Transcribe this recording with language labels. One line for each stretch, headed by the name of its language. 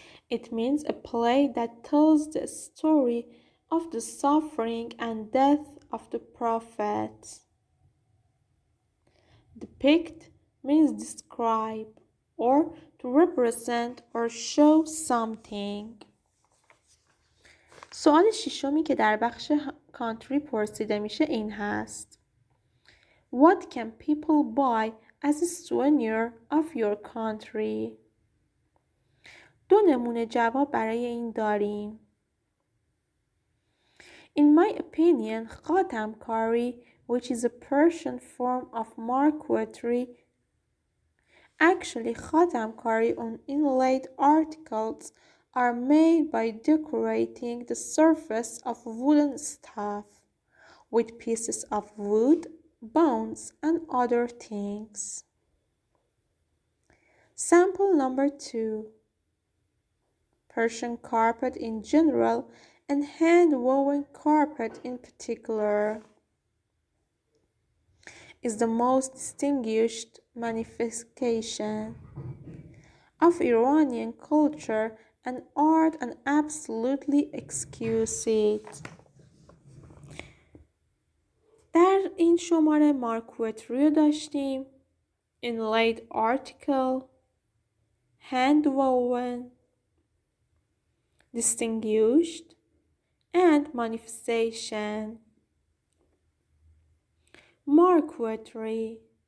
English: It means a play that tells the story of the suffering and death of the prophet. Depict means describe or to represent or show something.
Persian: سوال ششمی که در بخش کانتری پرسیده میشه این هست.
English: What can people buy as a souvenir of your country?
Persian: دو نمونه جواب برای این داریم.
English: In my opinion, khatamkari, which is a Persian form of marquetry, actually khatamkari on inlaid articles are made by decorating the surface of wooden stuff with pieces of wood, bones, and other things. Sample number 2. Persian carpet in general and hand-woven carpet in particular is the most distinguished manifestation of Iranian culture and art and absolutely exquisite.
Persian: در این شماره مارکوتری رو داشتیم.
English: Inlaid article, hand-woven, distinguished, and manifestation. Marquetry.